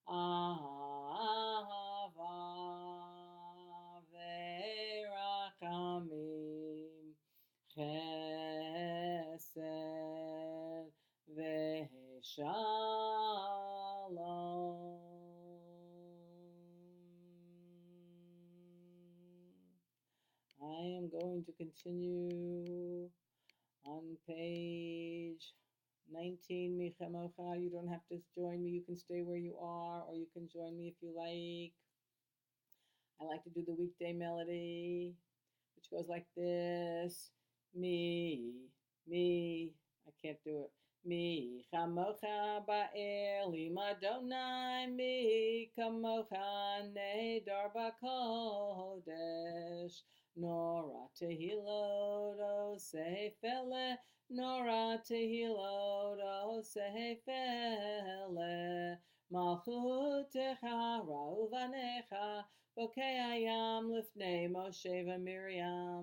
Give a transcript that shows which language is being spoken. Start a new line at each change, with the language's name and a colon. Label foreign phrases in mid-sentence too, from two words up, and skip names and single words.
Hebrew: אהבה, ורחמים, שלום.
English: I am going to continue on page 19, Michamocha. You don't have to join me. You can stay where you are, or you can join me if you like. I like to do the weekday melody, which goes like this. Me, I can't do it.
Hebrew: מי כמוכה באלים ה', מי כמוכה נאדר בקודש. נורא תהלות עושה פלא, נורא תהלות עושה פלא. מלכותך ראו בניך, בוקע ים לפני משה ומרים.